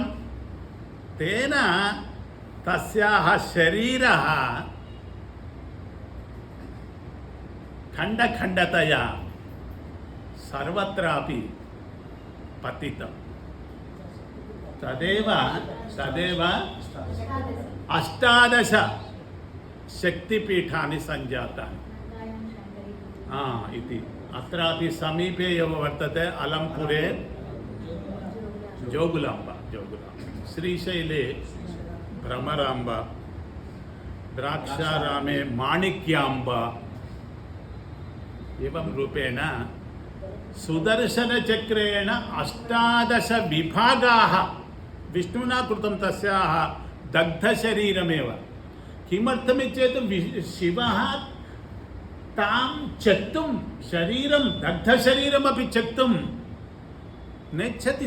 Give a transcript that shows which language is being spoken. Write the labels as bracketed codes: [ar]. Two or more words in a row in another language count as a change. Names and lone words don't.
[sa] తేన తస్యాः శరీరः ఖండఖండతయా సర్వత్రాపి పతితం. తదేవ 18 శక్తిపీఠాని సంజాతాని ఇది. అత్రాపి సమీపే एव वर्तते అలంపురే జోగులాంబ. శ్రీశైలే భ్రమరాంబ, ద్రాక్షారామే మాణిక్యాంబ. एवं रूपेण सुदर्शनचक्रेण 18 विभागाः विष्णुना कृतं तस्याः दग्धशरीरमेव. किमर्थमित्येतत् शिवः तां त्यक्तुं शरीरं दग्धशरीरमपि त्यक्तुं नेच्छति.